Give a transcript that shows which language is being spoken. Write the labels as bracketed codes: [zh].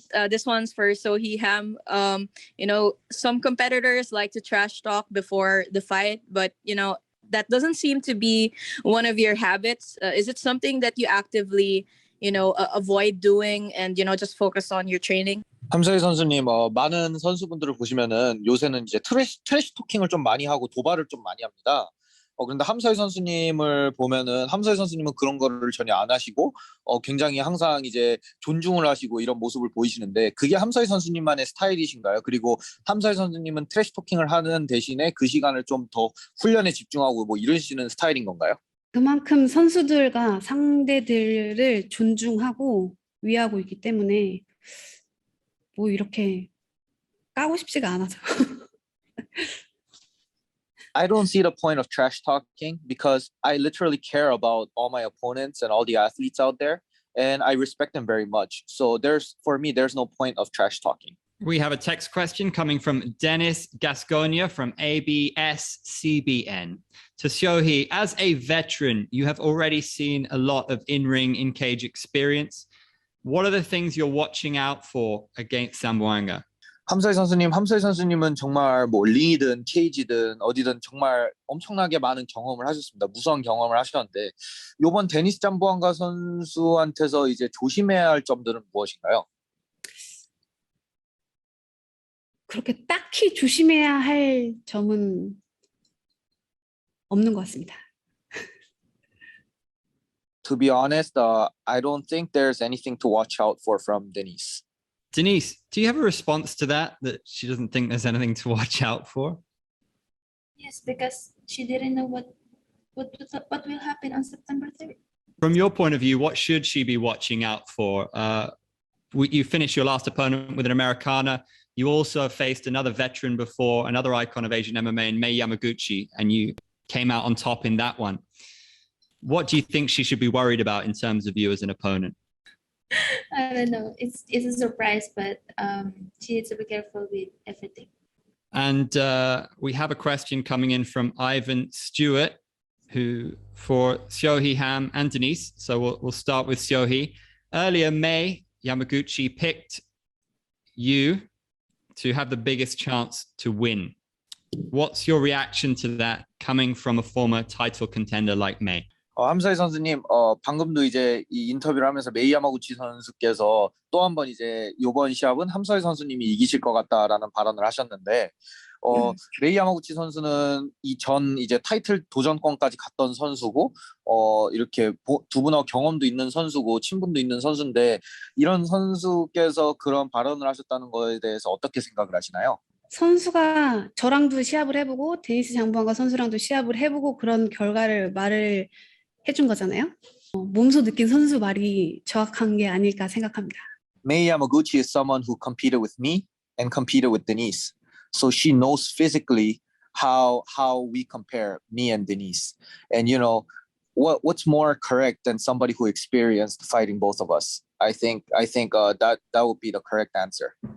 [en] This one's for Seo Hee Ham. Some competitors like to trash talk before the fight, but, that doesn't seem to be one of your habits. Is it something that you actively, avoid doing and, just focus on your training? [ko] 함서희 선수님, 많은 선수분들을 보시면은 요새는 이제 트래시 토킹을 좀 많이 하고 도발을 좀 많이 합니다. 그런데 함서희 선수님을 보면은 함서희 선수님은 그런 거를 전혀 안 하시고 굉장히 항상 이제 존중을 하시고 이런 모습을 보이시는데 그게 함서희 선수님만의 스타일이신가요? 그리고 함서희 선수님은 트래시 토킹을 하는 대신에 그 시간을 좀 더 훈련에 집중하고 뭐 이러시는 스타일인 건가요? 그만큼 선수들과 상대들을 존중하고 위하고 있기 때문에 뭐 이렇게 까고 싶지가 않아서. [en] I don't see the point of trash talking because I literally care about all my opponents and all the athletes out there, and I respect them very much. So for me, there's no point of trash talking. We have a text question coming from Dennis Gasconia from ABS-CBN. To Seo Hee, as a veteran, you have already seen a lot of in-ring, in-cage experience. What are the things you're watching out for against Zamboanga? [ko] 함서희 선수님은 정말 뭐 링이든 케이지든 어디든 정말 엄청나게 많은 경험을 하셨습니다. 무서운 경험을 하셨는데 이번 데니스 잠보앙가 선수한테서 이제 조심해야 할 점들은 무엇인가요? 그렇게 딱히 조심해야 할 점은 없는 것 같습니다. [en] To be honest, I don't think there's anything to watch out for from Denice. Denice, do you have a response to that she doesn't think there's anything to watch out for? Yes, because she didn't know what will happen on September 3rd. From your point of view, what should she be watching out for? You finished your last opponent with an Americana. You also faced another veteran before, another icon of Asian MMA in Mei Yamaguchi, and you came out on top in that one. What do you think she should be worried about in terms of you as an opponent? I don't know. It's a surprise, but she needs to be careful with everything. And we have a question coming in from Ivan Stewart, who for Seo Hee, Ham, and Denice. So we'll start with Seo Hee. Earlier, Mei Yamaguchi picked you to have the biggest chance to win. What's your reaction to that coming from a former title contender like Mei? [ko] 함사이 선수님, 방금도 이제 이 인터뷰를 하면서 메이 야마구치 선수께서 또 한 번 이제 이번 시합은 함사이 선수님이 이기실 것 같다라는 발언을 하셨는데, 메이 야마구치 선수는 이전 이제 타이틀 도전권까지 갔던 선수고, 이렇게 두 분하고 경험도 있는 선수고 친분도 있는 선수인데 이런 선수께서 그런 발언을 하셨다는 거에 대해서 어떻게 생각을 하시나요? 선수가 저랑도 시합을 해보고 데니스 장부왕가 선수랑도 시합을 해보고 그런 결과를 말을 해준 거잖아요. 몸소 느낀 선수 말이 정확한 게 아닐까 생각합니다. [en] Mei Yamaguchi is someone who competed with me and competed with Denice. So she knows physically how we compare, me and Denice. And you know, what's more correct than somebody who experienced fighting both of us? I think that would be the correct answer.